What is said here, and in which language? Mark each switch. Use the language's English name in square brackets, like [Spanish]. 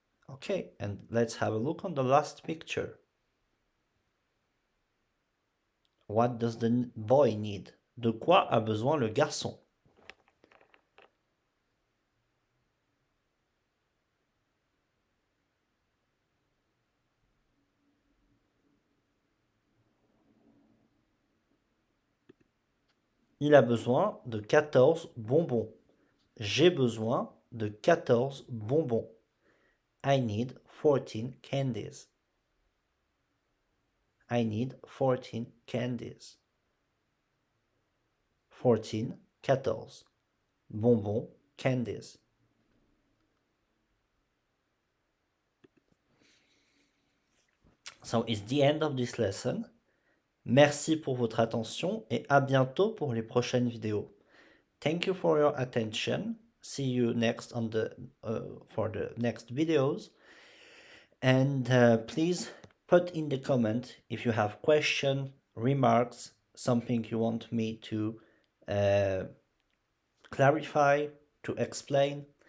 [English] Okay, and let's have a look on the last picture. What does the boy need? [French] De quoi a besoin le garçon? Il a besoin de 14 bonbons. J'ai besoin de 14 bonbons. [English] I need 14 candies. I need 14 candies. 14, 14. Bonbons, candies. So it's the end of this lesson. [French] Merci pour votre attention et à bientôt pour les prochaines vidéos. [English] Thank you for your attention. See you next on for the next videos. And please put in the comment if you have questions, remarks, something you want me to clarify, to explain.